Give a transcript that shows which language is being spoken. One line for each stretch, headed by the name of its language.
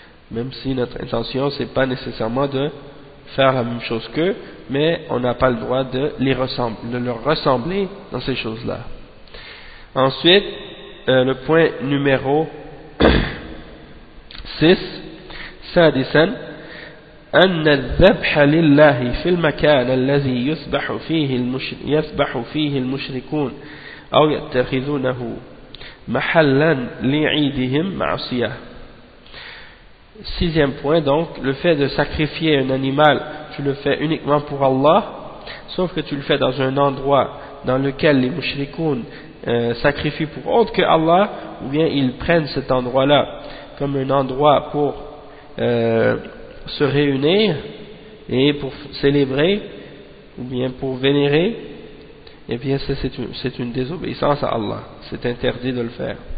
French: Même si notre intention c'est pas nécessairement de faire la même chose qu'eux, mais on n'a pas le droit de leur ressembler dans ces choses-là. Ensuite, le point numéro 6.
Arabic: سادسا أن الذبح لله في المكان الذي يذبح فيه المشركون أو يتخذونه محلا لعيدهم معصية.
French: Sixième point, donc le fait de sacrifier un animal, tu le fais uniquement pour Allah, sauf que tu le fais dans un endroit dans lequel les mushrikoun sacrifient pour autre que Allah, ou bien ils prennent cet endroit-là comme un endroit pour se réunir et pour célébrer ou bien pour vénérer, et bien c'est une désobéissance à Allah, c'est interdit de le faire.